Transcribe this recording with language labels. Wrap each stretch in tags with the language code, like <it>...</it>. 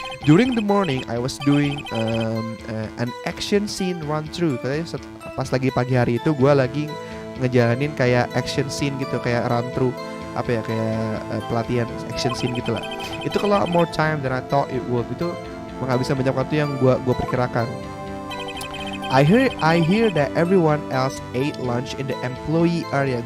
<en>During the morning, I was doing an action scene run through.</en> <id>Katanya pas lagi pagi hari itu, gue lagi ngejalanin kayak action scene gitu, kayak run through kayak pelatihan action scene gitulah.</id> <en>Itu a lot more time than I thought it would.</en> <id>Itu menghabiskan banyak waktu yang gue perkirakan.</id> <en>I hear that everyone else ate lunch in the employee area.</en>